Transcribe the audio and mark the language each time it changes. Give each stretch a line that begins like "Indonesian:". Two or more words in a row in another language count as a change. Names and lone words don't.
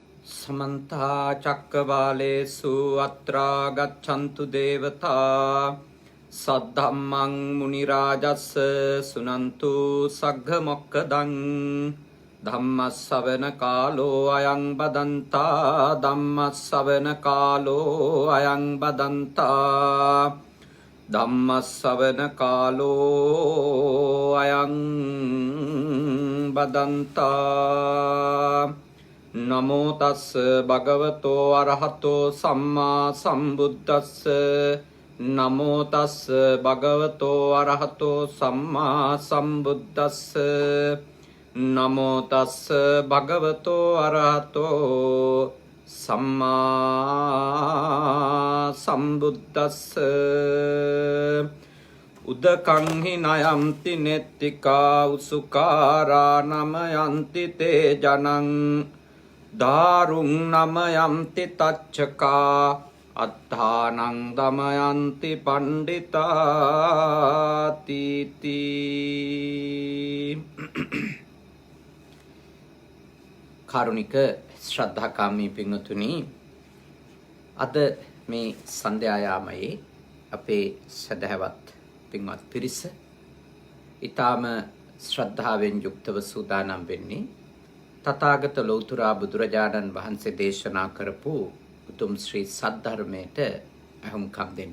Pali: समन्ता चक्रवालेषु अत्रा गच्छन्तु देवता सद्धम्मं मुनिराजस्य सुनन्तु सग्घमोक्खदं धम्मस्सवන कालो अयं बदन्ता धम्मस्सवන कालो अयं बदन्ता धम्मस्सवන कालो अयं बदन्ता नमो तस् भगवतो अरहतो सम्मा सम्बुद्धस्स नमो तस् भगवतो अरहतो सम्मा सम्बुद्धस्स नमो तस् भगवतो अरहतो सम्मा सम्बुद्धस्स उदकं हि नयन्ति नेत्तिका उसुकारा नमयन्ति ते जनं दारुं नमयन्ति तच्छका अत्थानं दमयन्ति
Sinhala: पंडितातीति කාරුණික ශ්‍රද්ධාකාමී පින්වතුනි අද මේ සන්ධ්‍යායාමයේ අපේ සදහවත් පින්වත් පිරිස ඊටාම ශ්‍රද්ධාවෙන් යුක්තව සූදානම් වෙන්නේ තථාගත ලෞතුරා බුදුරජාණන් වහන්සේ දේශනා කරපු උතුම් ශ්‍රී සද්ධර්මයට අහුම්කම් දෙන්න.